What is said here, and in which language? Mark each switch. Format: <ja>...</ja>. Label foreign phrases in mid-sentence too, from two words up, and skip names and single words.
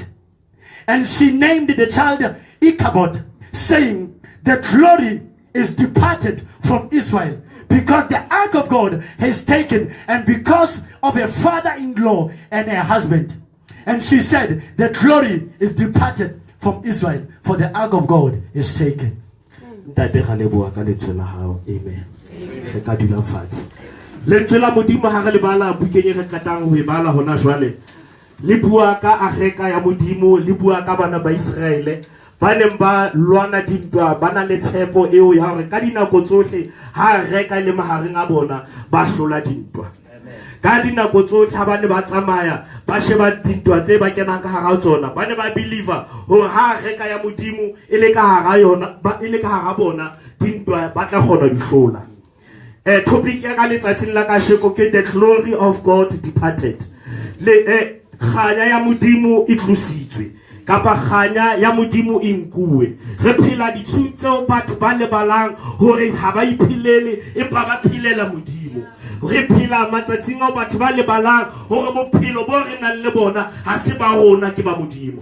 <en>And she named the child Ichabod, saying, the glory is departed from Israel, because the ark of God has taken, and because of her father-in-law and her husband. And she said, the glory is departed from Israel, for the ark of God is taken. Amen.</en> <st>Lentswela modimo ha re le bala bukeng re katang ho e bala hona jwale. Le bua ka Agreka ya modimo, le bua ka bana ba Israele ba neng ba lwana dintwa, ba na le tshepo eo ya hore ka dinako tsohle ha Agreka le mahareng a bona ba hlola dintwa. Ka dinako tsohle ha ba ne ba tsamaya ba sheba dintwa tse ba kenang ka hara tsona, ba ne ba believer hore ha Agreka ya modimo ile ka hara yona, ba ile ka hara bona dintwa ba tla kgona di hlola. Topic ya ka letsatsing la ka sheko ke</st> <en>the glory of God departed.</en> <st>Le khanya ya modimo e tlositswe, kapa khanya ya modimo e nkuwe. Re phela ditshutso batho ba lebalang hore ha ba iphilele empa ba philela modimo. Re phela matsatsing a batho ba lebalang hore bophelo bo re nang le bona ha se ba rona ke ba modimo.</st>